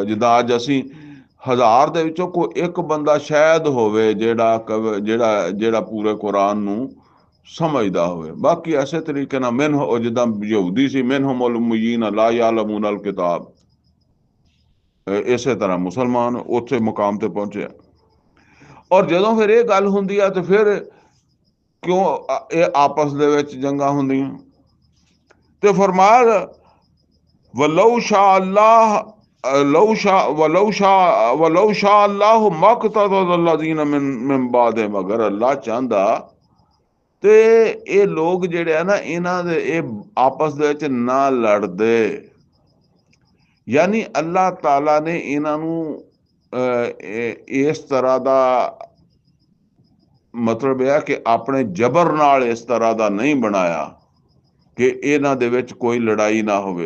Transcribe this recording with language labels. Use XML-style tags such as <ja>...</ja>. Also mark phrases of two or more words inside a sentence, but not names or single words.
<pa>ਜਿੱਦਾਂ ਅੱਜ ਅਸੀਂ 1000 ਦੇ ਵਿੱਚੋਂ ਕੋਈ ਇੱਕ ਬੰਦਾ ਸ਼ਾਇਦ ਹੋਵੇ ਜਿਹੜਾ ਪੂਰੇ ਕੁਰਾਨ ਨੂੰ ਸਮਝਦਾ ਹੋਵੇ, ਬਾਕੀ ਐਸੇ ਤਰੀਕੇ ਨਾਲ ਉਹ ਜਿੱਦਾਂ ਯਹੂਦੀ ਸੀ,</pa> <ar>منهم أميون لا يعلمون الكتاب,</ar> <pa>ਇਸੇ ਤਰ੍ਹਾਂ ਮੁਸਲਮਾਨ ਉੱਥੇ ਮੁਕਾਮ ਤੇ ਪਹੁੰਚਿਆ। ਔਰ ਜਦੋਂ ਫਿਰ ਇਹ ਗੱਲ ਹੁੰਦੀ ਆ ਤੇ ਫਿਰ ਕਿਉਂ ਇਹ ਆਪਸ ਦੇ ਵਿੱਚ ਜੰਗਾਂ ਹੁੰਦੀਆਂ, ਤੇ ਫਰਮਾਇਆ</pa> <ar>ولو شاء الله ولو شاء الله ما اقتتل الذين من بعدهم,</ar> <hi>अगर अल्लाह चाहता</hi> <pa>ਤੇ ਇਹ ਲੋਕ ਜਿਹੜੇ ਆ ਨਾ ਇਹਨਾਂ ਦੇ ਇਹ ਆਪਸ ਦੇ ਵਿੱਚ ਨਾ ਲੜਦੇ। ਯਾਨੀ ਅੱਲਾਹ ਤਾਲਾ ਨੇ ਇਹਨਾਂ ਨੂੰ ਇਸ ਤਰ੍ਹਾਂ ਦਾ ਮਤਲਬ ਇਹ ਹੈ ਕਿ ਆਪਣੇ ਜ਼ਬਰ ਨਾਲ ਇਸ ਤਰ੍ਹਾਂ ਦਾ ਨਹੀਂ ਬਣਾਇਆ ਕਿ ਇਹਨਾਂ ਦੇ ਵਿੱਚ ਕੋਈ ਲੜਾਈ ਨਾ ਹੋਵੇ।</pa>